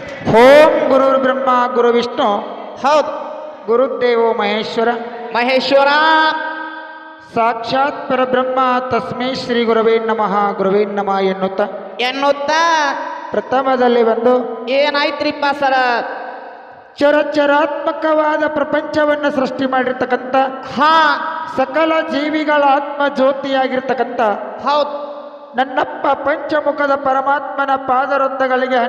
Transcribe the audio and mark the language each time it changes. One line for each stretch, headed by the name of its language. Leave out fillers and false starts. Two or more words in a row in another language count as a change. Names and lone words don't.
Sanskrit: ಓಂ ಗುರುರ್ ಬ್ರಹ್ಮ ಗುರು ವಿಷ್ಣು
Kannada: ಹೌದು.
Sanskrit: ಗುರುದೇವೋ ಮಹೇಶ್ವರ ಮಹೇಶ್ವರ ಸಾಕ್ಷಾತ್ ಪರಬ್ರಹ್ಮ ತಸ್ಮೈ ಶ್ರೀ ಗುರುವೇ ನಮಃ
Kannada: ಎನ್ನುತ್ತಾ ಪ್ರಥಮದಲ್ಲಿ ಬಂದು ಏನಾಯ್ತ್ರಿಪ್ಪ ಸರ? ಚರಾತ್ಮಕವಾದ ಪ್ರಪಂಚವನ್ನು ಸೃಷ್ಟಿ ಮಾಡಿರ್ತಕ್ಕಂಥ ಹಾ ಸಕಲ ಜೀವಿಗಳ ಆತ್ಮ ಜ್ಯೋತಿಯಾಗಿರ್ತಕ್ಕಂಥ ಹೌದು ನನ್ನಪ್ಪ ಪಂಚಮುಖದ ಪರಮಾತ್ಮನ ಪಾದರೊಂದಗಳಿಗೆ ಹಣೆ